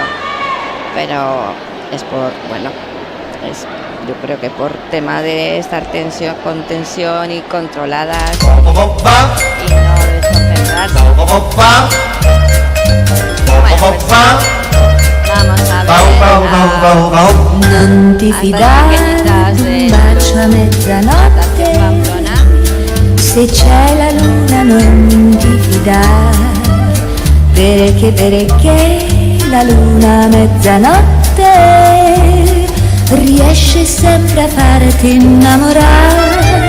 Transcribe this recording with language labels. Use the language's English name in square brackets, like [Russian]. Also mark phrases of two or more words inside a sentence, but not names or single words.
[Spanish] Pero es por, bueno, yo creo que por tema de estar con tensión y controladas y no desconcentrarse. Vamos a ver [Italian] Non ti fidare d'un bacio a mezzanotte, se c'è la luna non ti fidare, perché la luna a mezzanotte riesce sempre a farti innamorare.